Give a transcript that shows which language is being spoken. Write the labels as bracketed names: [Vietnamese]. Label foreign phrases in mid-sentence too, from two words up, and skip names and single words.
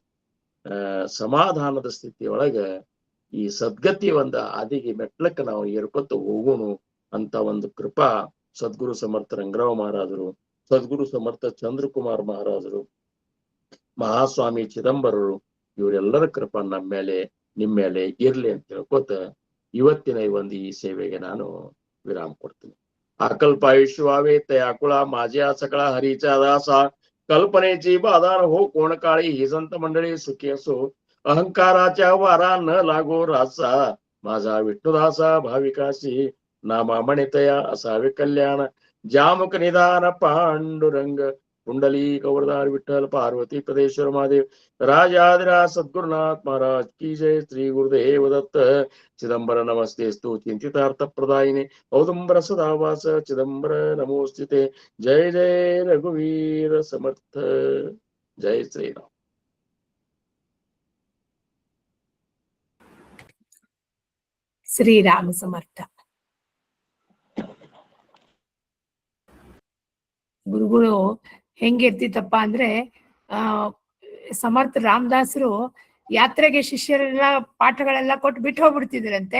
[Kannada] ಸಮಾಧಾನದ ಸ್ಥಿತಿಯೊಳಗ ಈ ಸದ್ಗತಿ ಒಂದ ಆದಿಗೆ ಮೆಟ್ಲಕ್ಕೆ ನಾವು ಏರ್ಕೊತ ಹೋಗೋಣ ಅಂತ ಒಂದು ಕೃಪಾ ಸದ್ಗುರು ಸಮರ್ಥ ರಂಗರಾವ್ ಮಹಾರಾಜರು, ಸದ್ಗುರು ಸಮರ್ಥ ಚಂದ್ರಕುಮಾರ್ ಮಹಾರಾಜರು, ಮಹಾಸ್ವಾಮಿ ಚಿದಂಬರರು ಇವರೆಲ್ಲರ ಕೃಪಾ ನಮ್ಮ ಮೇಲೆ ನಿಮ್ಮ ಮೇಲೆ ಇರ್ಲಿ ಅಂತ ಹೇಳ್ಕೊತ ಇವತ್ತಿನ ಈ ಸೇವೆಗೆ ನಾನು ವಿರಾಮ ಕೊಡ್ತೀನಿ. [Marathi] अकल्पायुष्यवावे तयाकुळा माझ्या सकळा हरीचा दासा कल्पनेची बाधार हो कोण काळी ही संत मंडळी सुखी असो अहंकाराच्या वारा न लागो रासा माझा विठ्ठुदासा भाविकाशी नामा म्हणितया असावे कल्याण जामुक निदान पांडुरंग कुंडली कवरदार विठ्ठल पार्वती प्रदेश्वर महादेव राजाधिराज सद्गुरुनाथ महाराज की जय. श्री गुरुदेव दत्त. [Sanskrit] चिदंबर नमस्तेस्तु चिंतितार्थ प्रदायिने औदुंबर सदावास चिदंबर नमोस्तुते. [Marathi] जय जय रघुवीर समर्थ. जय श्रीराम. [Kannada] ಶ್ರೀರಾಮ ಸಮರ್ಥ. ಗುರುಗಳು ಹೆಂಗಿರ್ತಿತ್ತಪ್ಪ ಅಂದ್ರೆ ಸಮರ್ಥ ರಾಮದಾಸರು ಯಾತ್ರೆಗೆ ಶಿಷ್ಯರೆಲ್ಲ ಪಾಠಗಳೆಲ್ಲ ಕೊಟ್ಟು ಬಿಟ್ಟು ಹೋಗ್ಬಿಡ್ತಿದ್ರಂತೆ.